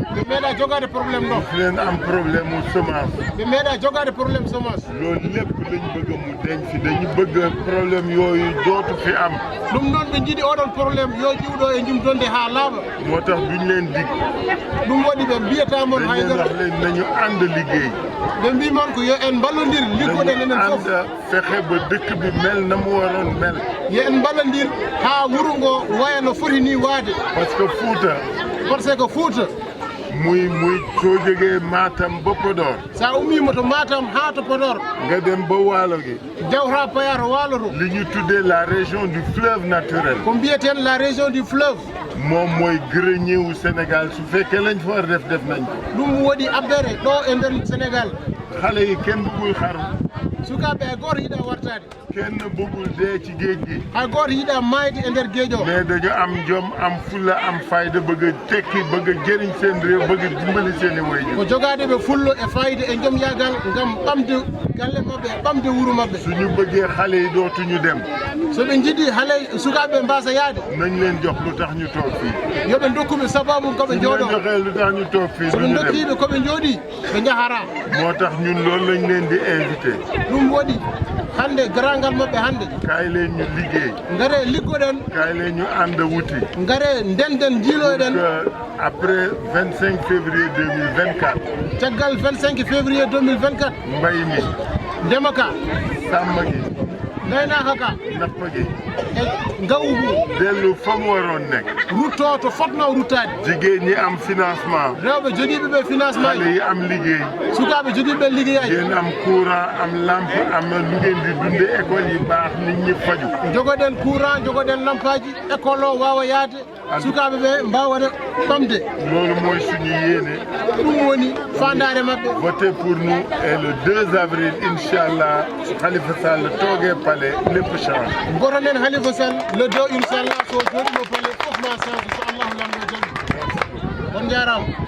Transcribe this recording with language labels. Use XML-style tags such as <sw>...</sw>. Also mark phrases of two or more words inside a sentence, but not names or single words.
<ff>ɓe meeɗa jogaade probléme ndox</ff> <wo>leen am problème mu semence</wo> <ff>ɓe meeɗa jogaade probléme semence</ff> <wo>loolu lépp lañ bëgg mu deñ fi dañu bëgg problème yooyu dootu fi am</wo> <ff>ɗum noon ɓe jiiɗi oɗon probléme yo ƴiwɗo e jumtonde haa laaɓa</ff> <wo>moo tax duñ leen dig</wo> <ff>ɗum waɗi ɓe mbiyatamon</ff> <wo>dañ leen haydara wax leen nañu ànd liggéey</wo> <ff>ɓe mbimon ko yo en mballondir liggoɗen enen</ff> <wo>dañu</wo> <ff>fof</ff> <wo>ànd fexe ba dëkk bi mel na mu waroon mel</wo> <ff>yo en mballondir haa wuro ngo waya no foti ni waade</ff> <fr>parce que Fuuta par ce que Fuuta</fr> <wo>muy soo jógee Matam ba Podor</wo> <ff>sa ummima to Matam haa to Podor</ff> <wo>nga dem ba Waalo gi</wo> <ff>jawta paya to Waalo to</ff> <wo>li ñu tuddee la</wo> <fr>région du fleuve naturel</fr> <ff>ko mbiyeten</ff> <fr>la région du fleuve</fr> <wo>moom mooy grenier wu Sénégal su fekkee lañ fa war def nañ ko</wo> <ff>ɗum waɗi abbere ɗo e nder Sénégal</ff> <wo>xale yi kenn bëggul xaru</wo> <ff>sukaaɓe hay gooto yiɗa wartade</ff> <wo>kenn bëggul dee ci géej gi</wo> <ff>hay gooto yiɗa mayde e nder gueeƴo</ff> <wo>mais dañu am jom am fulla am fayda bëgg a tekki bëgg a jëriñ seen réew bëgg a dimbali seen i waajur</wo> <ff>ko jogaade ɓe fullo e fayida e joom yagal ngam ɓamde galle maɓɓe e ɓamde wuro maɓɓe</ff> <wo>suñu bëggee xale yi dootuñu dem</wo> <ff>so ɓe jiiɗi haale sukaaɓe mbasa yaade</ff> <wo>nañ leen jox lu tax ñu toog fii</wo> <ff>yoɓe dokkuɓe sababu koɓe</ff> <wo>suñu</wo> <ff>jooɗo</ff> <wo>leen joxee lu tax ñu toog fii</wo> <ff>soɓe</ff> <wo>duñu dem</wo> <ff>dokkiɓe koɓe jooɗi ɓe jahara</ff> <wo>moo tax ñun loolu lañ leen di invité</wo> <ff>ɗum waɗi hande garangal maɓɓe hande</ff> <wo>kaay leen ñu liggéey</wo> <ff>ngare liggoɗen</ff> <wo>kaay leen ñu ànd wuti</wo> <ff>ngare ndenden jiiloyɗen</ff> <fr>après 25 février 2024</fr> <ff>caggal 25 février 2024</ff> <wo>mbay mi</wo> <ff>ndema ka</ff> <wo>sàmm gi</wo> <ff>gayna haka</ff> <wo>nappagi</wo> <ff>ngawbu</ff> <wo>dellu fa mu waroon nekk</wo> <ff>rutto to fotno ruttade</ff> <wo>jigéen ñi am financement</wo> <ff>rewɓe jogiiɓe ɓe financement</ff> <wo>xale yi am liggéey</wo> <ff>sukaaɓe jogiiɓe liggéeyaji</ff> <wo>yéen am courant am lampe am lu ngeen di dunde école yi baax nit ñi faju</wo> <ff>jogoɗen courant jogoɗen lampaji école o wawa yaade sukaaɓe ɓe mbawaɗa ɓamde</ff> <wo>loolu mooy suñu yéene</wo> <ff>ɗum woni fandare maɓɓe</ff> <fr>voté pour nous et le 2 avril inchallah Khalifa Sall</fr> <wo>toogee palais lépp</wo> <fr>change</fr> <ff>gotoɗen Khalifa Sall le 2 inchallah so jooɗimo palais fof ma change so allahu lamɗo jaggi on jarama</ff>